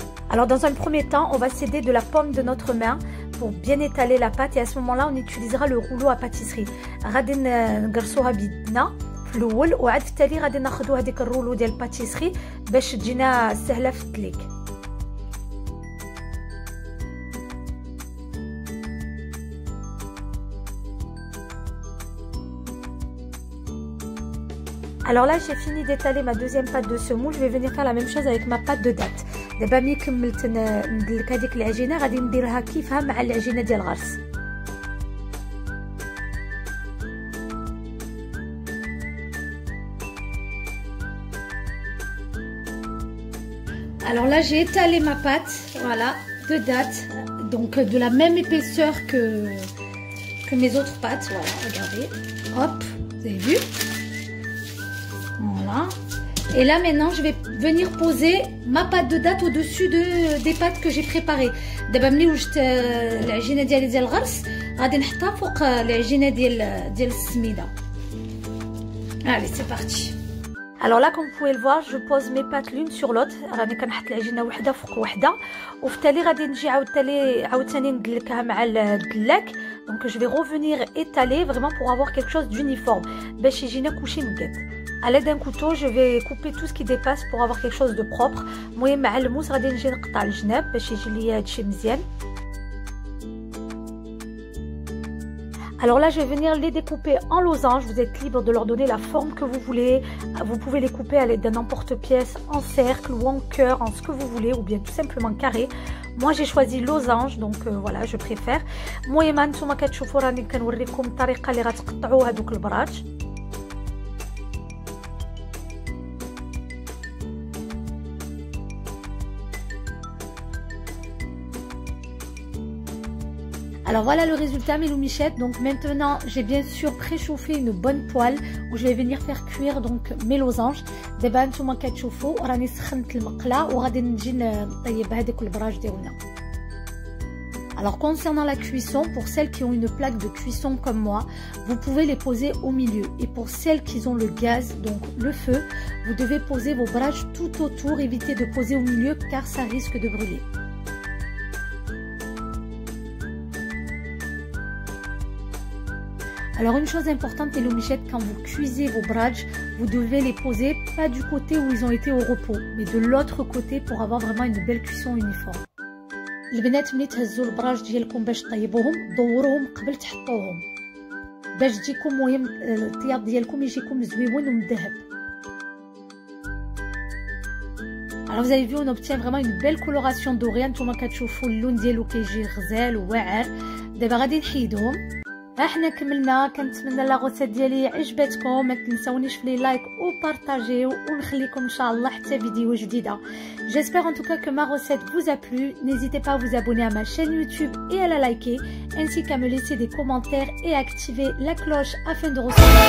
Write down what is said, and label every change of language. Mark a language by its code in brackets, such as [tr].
[fr] Alors dans un premier temps, on va s'aider de la paume de notre main pour bien étaler la pâte et à ce moment-là, on utilisera le rouleau à pâtisserie. [ar] غادي نقرصوها بيدنا في الاول وعاد في التالي غادي ناخذوا هذيك الرولو ديال الباتيسري باش تجينا سهله في التليك. [fr] Alors là, j'ai fini d'étaler ma deuxième pâte de semoule. Je vais venir faire la même chose avec ma pâte de date. [ar] دابا ملي كملت ندلك هذيك العجينه غادي نديرها كيفها مع العجينه ديال الغرس. [fr] Alors là, j'ai étalé ma pâte, voilà, de date, donc de la même épaisseur que mes autres pâtes. Voilà, regardez, hop, vous avez vu? Voilà. Et là maintenant je vais venir poser ma pâte de date au-dessus des pâtes que j'ai préparées. [ar] دابا ملي وجدت العجينه ديال الغرس غادي نحطها فوق العجينه ديال السميده. [fr] Allez, c'est parti. Alors là, comme vous pouvez le voir, je pose mes pâtes l'une sur l'autre. [ar] راني كنحط العجينه وحده فوق وحده وفي التالي غادي نجي عاوتاني ندلكها مع الدلاك. [fr] Donc je vais revenir étaler vraiment pour avoir quelque chose d'uniforme [ar] باش يجينا كلشي مقاد. [fr] À l'aide d'un couteau, je vais couper tout ce qui dépasse pour avoir quelque chose de propre. [ar] المهم مع الموس غادي نجي نقطع الجناب باش يجي لي هادشي مزيان. [fr] Alors là, je vais venir les découper en losanges. Vous êtes libre de leur donner la forme que vous voulez. Vous pouvez les couper à l'aide d'un emporte-pièce en cercle ou en cœur, en ce que vous voulez, ou bien tout simplement carré. Moi, j'ai choisi losange, donc voilà, je préfère. [ar] المهم نتوما كتشوفوا راني كنوريكم الطريقه اللي غتقطعوا هذوك البراج. [fr] Alors voilà le résultat mes loumichettes. Donc maintenant j'ai bien sûr préchauffé une bonne poêle où je vais venir faire cuire donc mes losanges. [ar] دابا نتوما كتشوفوا راني سخنت المقله وغادي نجي نطيب هذوك البراج ديالنا. [fr] Alors concernant la cuisson, pour celles qui ont une plaque de cuisson comme moi, vous pouvez les poser au milieu. Et pour celles qui ont le gaz, donc le feu, vous devez poser vos brages tout autour, évitez de poser au milieu car ça risque de brûler. Alors une chose importante les loumichettes, quand vous cuisez vos brages, vous devez les poser pas du côté où ils ont été au repos, mais de l'autre côté pour avoir vraiment une belle cuisson uniforme. [ar] البنات ملي تهزوا البراج ديالكم باش طيبوهم دوروهم قبل تحطوهم باش تجيكم مهم الطياب ديالكم يجيكم زويون ومذهب. [fr] Alors vous avez vu, on obtient vraiment une belle coloration dorée. [ar] نتوما كتشوفوا اللون ديالو كيجي غزال وواعر. دابا غادي نحيدهم. احنا كملنا. كنتمنى لا غوسيت ديالي عجبتكم. ما تنساونيش في لي لايك وبارطاجيو ونخليكم ان شاء الله حتى فيديو جديده. [fr] J'espère en tout cas que ma recette vous a plu. N'hésitez pas à vous abonner à ma chaîne YouTube et à la liker, ainsi qu'à me laisser des commentaires et activer la cloche afin de recevoir